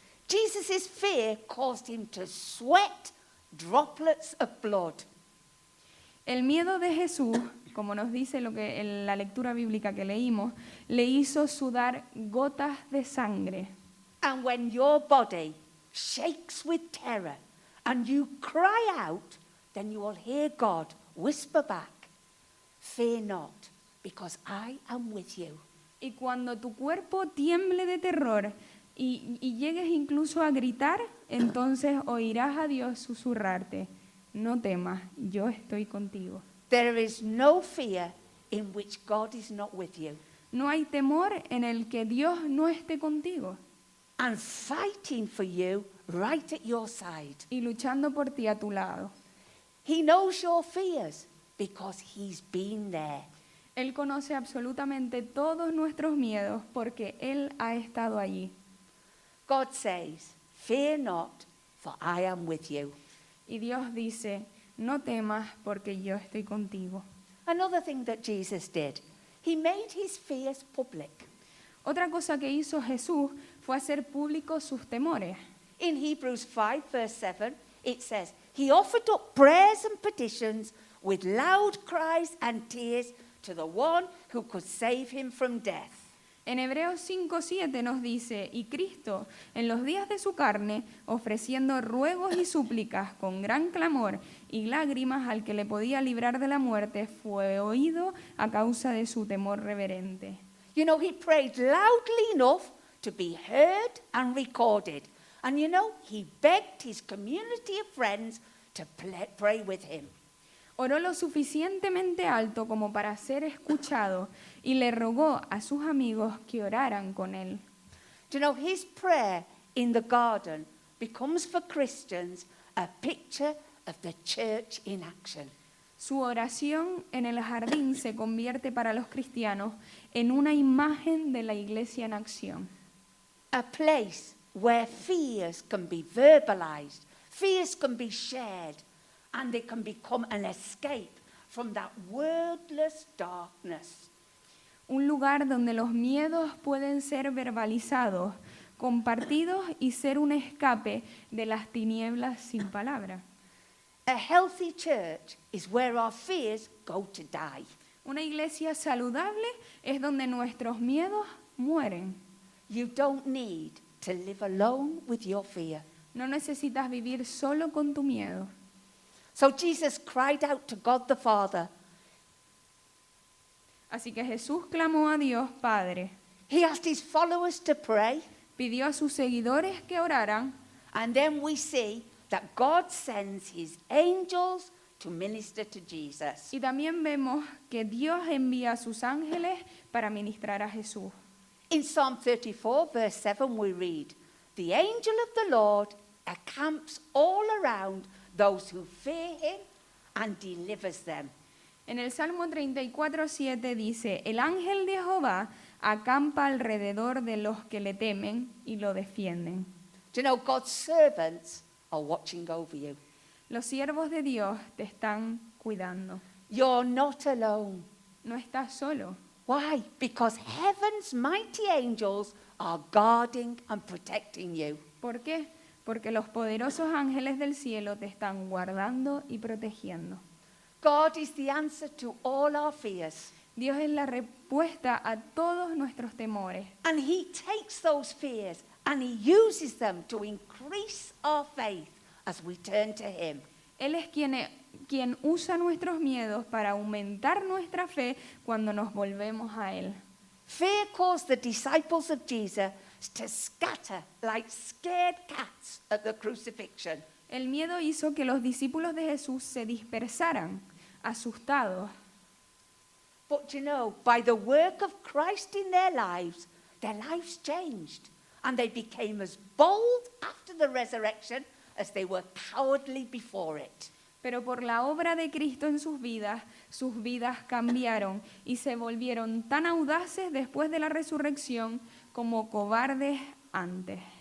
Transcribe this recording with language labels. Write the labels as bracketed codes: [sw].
[en] Jesus' fear caused him to sweat droplets of blood. [es] El miedo de Jesús, como nos dice en la lectura bíblica que leímos, le hizo sudar gotas de sangre. [en] And when your body shakes with terror and you cry out, then you will hear God whisper back, "Fear not, because I am with you." [es] Y cuando tu cuerpo tiemble de terror y llegues incluso a gritar, entonces oirás a Dios susurrarte, no temas, yo estoy contigo. [en] There is no fear in which God is not with you. [es] No hay temor en el que Dios no esté contigo [en] And fighting for you right at your side. [es] y luchando por ti a tu lado. [en] He knows your fears because he's been there. [es] Él conoce absolutamente todos nuestros miedos porque Él ha estado allí. [en] God says, "Fear not, for I am with you." [es] Y Dios dice, no temas porque yo estoy contigo. [en] Another thing that Jesus did, he made his fears public. [es] Otra cosa que hizo Jesús fue hacer públicos sus temores. [en] In Hebrews 5, verse 7, it says, "He offered up prayers and petitions with loud cries and tears to the one who could save him from death." [es] En Hebreos 5:7 nos dice, y Cristo, en los días de su carne, ofreciendo ruegos y súplicas con gran clamor y lágrimas al que le podía librar de la muerte, fue oído a causa de su temor reverente. [en] You know, he prayed loudly enough to be heard and recorded, And you know, he begged his community of friends to pray with him. [es] Oró lo suficientemente alto como para ser escuchado y le rogó a sus amigos que oraran con él. [en] Do you know, his prayer in the garden becomes for Christians a picture of the church in action. [es] Su oración en el jardín se convierte para los cristianos en una imagen de la iglesia en acción. [en] A place where fears can be verbalized, fears can be shared, and they can become an escape from that wordless darkness. [es] Un lugar donde los miedos pueden ser verbalizados, compartidos y ser un escape de las tinieblas sin palabra. [en] A healthy church is where our fears go to die. [es] Una iglesia saludable es donde nuestros miedos mueren. [en] You don't need to live alone with your fear. [es] No necesitas vivir solo con tu miedo. [en] So Jesus cried out to God the Father. [es] Así que Jesús clamó a Dios Padre, [en] He asked his followers to pray, [es] pidió a sus seguidores que oraran, [en] and then we see that God sends his angels to minister to Jesus. [es] y también vemos que Dios envía a sus ángeles para ministrar a Jesús. [en] In Psalm 34, verse 7, we read, "The angel of the Lord encamps all around those who fear him and delivers them." [es] En el Salmo 34:7 dice, el ángel de Jehová acampa alrededor de los que le temen y lo defienden. [en] Do you know God's servants are watching over you? [es] Los siervos de Dios te están cuidando. [en] You're not alone. [es] No estás solo. [en] Why? Because heaven's mighty angels are guarding and protecting you. [es] ¿Por qué? Porque los poderosos ángeles del cielo te están guardando y protegiendo. [en] God is the answer to all our fears. [es] Dios es la respuesta a todos nuestros temores. [en] And he takes those fears and he uses them to increase our faith as we turn to him. [es] Él es quien usa nuestros miedos para aumentar nuestra fe cuando nos volvemos a Él. [en] Fear caused the disciples of Jesus to scatter like scared cats at the crucifixion. [es] El miedo hizo que los discípulos de Jesús se dispersaran, asustados. [en] But you know, by the work of Christ in their lives changed. And they became as bold after the resurrection as they were cowardly before it. [es] Pero por la obra de Cristo en sus vidas cambiaron y se volvieron tan audaces después de la resurrección como cobardes antes.